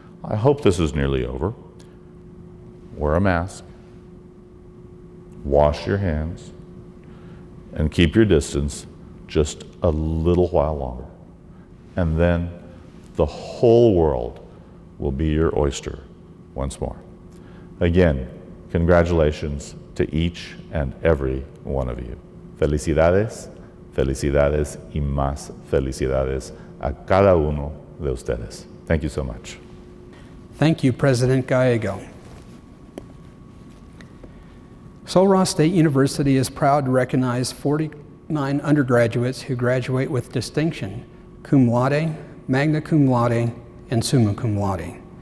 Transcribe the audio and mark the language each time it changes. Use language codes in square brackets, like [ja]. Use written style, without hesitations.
[en] I hope this is nearly over. Wear a mask, wash your hands, and keep your distance just a little while longer. And then the whole world will be your oyster once more. Again, congratulations to each and every one of you. [es] Felicidades, felicidades y más felicidades a cada uno de ustedes. [en] Thank you so much. Thank you, President Gallego. Sul Ross State University is proud to recognize 49 undergraduates who graduate with distinction, cum laude, magna cum laude, and summa cum laude.